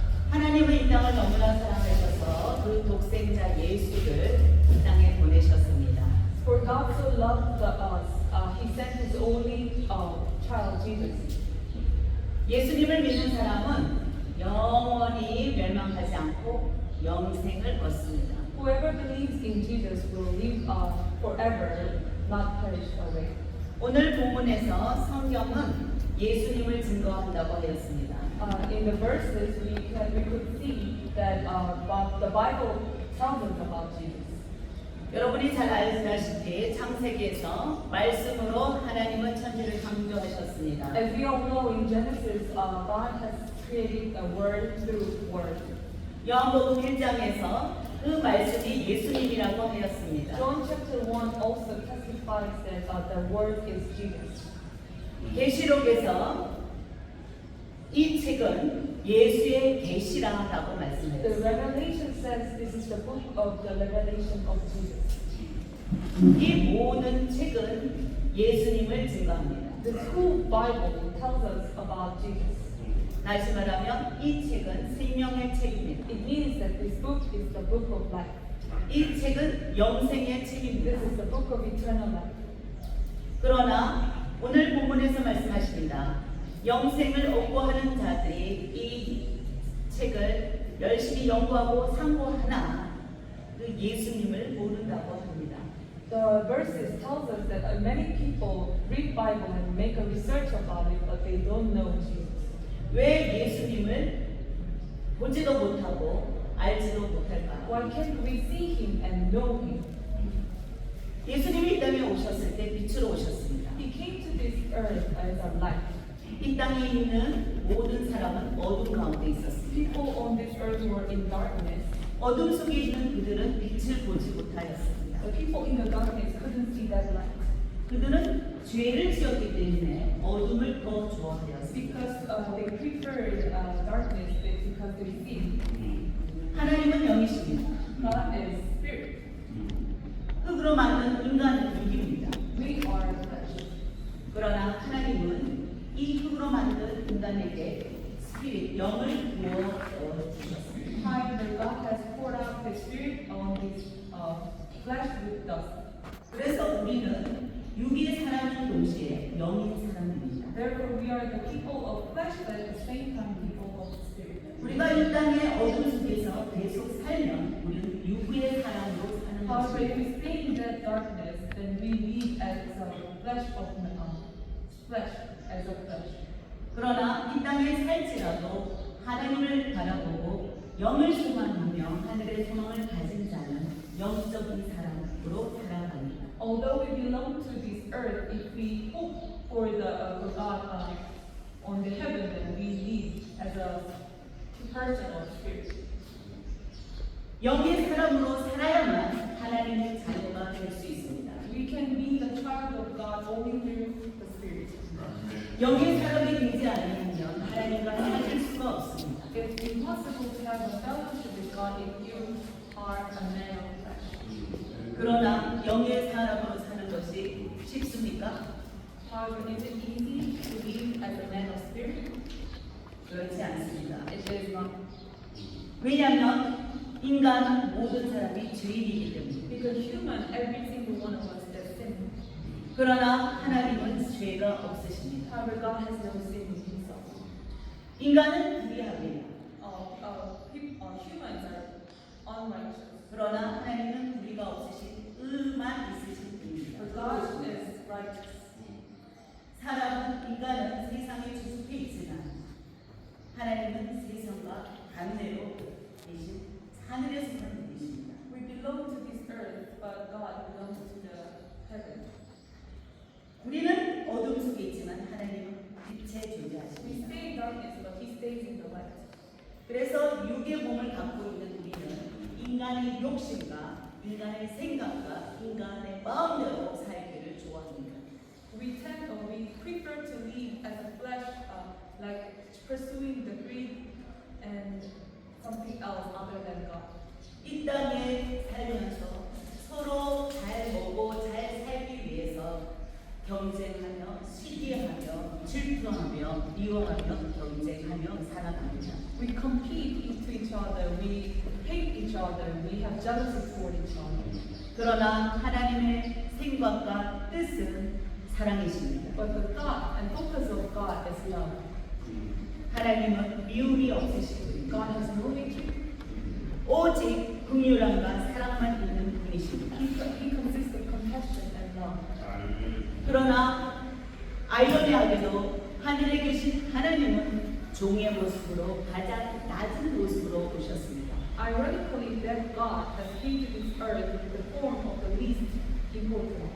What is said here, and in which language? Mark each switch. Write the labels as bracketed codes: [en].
[ko] 하나님은 이 땅을 너무나 사랑하셔서 그 독생자 예수를 이 땅에 보내셨습니다. [en] For God so loved us, He sent His only child, Jesus. [ko] 예수님을 믿는 사람은 영원히 멸망하지 않고 영생을 얻습니다. [en] Whoever believes in Jesus will live forever, not perish away. [ko] 오늘 본문에서 성경은 예수님을 증거한다고 하였습니다. [en] In the verses, we could see that the Bible tells us about Jesus. [ko] 여러분이 잘 아시다시피 창세기에서 말씀으로 하나님은 천지를 창조하셨습니다. [en] As we all know, in Genesis, God has creating a word through word. [ko] 요한복음 1장에서 그 말씀이 예수님이라고 하였습니다. [en] John chapter 1 also testifies that the word is Jesus. [ko] 계시록에서 이 책은 예수의 계시라고 [en] The [ko] 말씀했습니다. [en] Revelation says this is the book of the revelation of Jesus. [ko] 이 모든 책은 예수님을 증거합니다. [en] The whole Bible tells us about Jesus. [ko] 다시 말하면 이 책은 생명의 책입니다. [en] It means that this book is the book of life. [ko] 이 책은 영생의 [en] This [ko] 책입니다. [en] is the book of eternal life. [ko] 그러나 오늘 본문에서 말씀하십니다. 영생을 얻고 하는 자들이 이 책을 열심히 연구하고 상고하나 그 예수님을 모른다고 합니다. [en] The verses tells us that many people read Bible and make a research about it, but they don't know Jesus. [ko] 왜 예수님을 보지도 못하고 알지도 못할까요? [en] Why can't we see him and know him? [ko] 예수님이 이 땅에 오셨을 때 빛으로 오셨습니다. [en] He came to this earth as a light. [ko] 이 땅에 있는 모든 사람은 어둠 가운데 있었습니다. [en] People on this earth were in darkness. [ko] 어둠 속에 있는 그들은 빛을 보지 못하였습니다. [en] The people in the darkness couldn't see that light [ko] 그들은 죄를 지었기 때문에 어둠을 더 좋아하였습니다. [en] because they preferred darkness because they sin. [ko] 하나님은 영이십니다. [en] God is spirit. [ko] 흙으로 만든 인간은 육입니다. [en] We are flesh. [ko] 그러나 하나님은 이 흙으로 만든 인간에게 스피릿, 영을 부어 주셨습니다. [en] However, God has poured out His Spirit on this flesh with dust. [ko] 그래서 우리는 육의 사람인 동시에 영인 사람입니다. [en] Therefore, we are the people of flesh, but at the same time, people of spirit. [ko] 우리가 이 땅의 어둠 속에서 계속 살면 우리는 육의 사람으로 사는 [en] However, if [ko] 것입니다. [en] we stay in that darkness, then we live as a flesh of flesh, as a flesh. [ko] 그러나 이 땅에 살지라도 하나님을 바라보고 영을 소망하며 하늘의 소망을 가진 자는 영적인 사람으로 살아갑니다. [en] Although we belong to this earth, if we hope for for God on the heaven, then we live as a person of spirit. [ko] 영의 사람으로 살아야만 하나님의 자녀가 될 수 있습니다. [en] We can be the child of God only through the spirit. [ko] 영의 사람이 되지 않으면 하나님과 사귈 수가 없습니다. [en] It's impossible to have a fellowship with God if you are a man of flesh. [ko] 그러나 영의 사람으로 사는 것이 쉽습니까? [en] However, is it easy to live as a man of spirit? [ko] 그렇지 않습니다. [en] It is not. [ko] 왜냐하면 인간 모든 사람이 죄인이기 때문입니다. [en] Because human, every single one of us has sin. [ko] 그러나 하나님은 죄가 없으십니다. [en] However, God has no sin in Himself. [ko] 인간은 불의하게 [en] Humans are unrighteous. [ko] 그러나 하나님은 불의가 없으신 의만 있으신 분입니다. [en] But God is righteous. [ko] 사람은 인간은 세상에 주속해 있지만 하나님은 세상과 반대로 계신 하늘에서 사는 분이십니다. [en] We belong to this earth, but God belongs to the heaven. [ko] 우리는 어둠 속에 있지만 하나님은 빛에 [en] We [ko] 존재하십니다. [en] stay in darkness, but He stays in the light. [ko] 그래서 육의 몸을 갖고 있는 우리는 인간의 욕심과 인간의 생각과 인간의 마음대로 살기를 좋아합니다. [en] We prefer to live as a flesh, like pursuing the greed and something else other than God. [ko] 이 땅에 살면서 서로 잘 먹고 잘 살기 위해서 경쟁하며 시기하며 질투하며 미워하며 경쟁하며 살아갑니다. [en] We compete into each other, we hate each other, we have jealousy toward each other. [ko] 그러나 하나님의 생각과 뜻은 사랑이십니다. [en] But the thought and focus of God is love. [ko] 하나님은 미움이 없으시고 [en] God has no hatred. [ko] 오직 긍휼함과 사랑만 있는 분이십니다. [en] He consists of compassion and love. [ko] 그러나 아이러니하게도 하늘에 계신 하나님은 종의 모습으로 가장 낮은 모습으로 오셨습니다. [en] Ironically, that God has came to this earth in the form of the least important.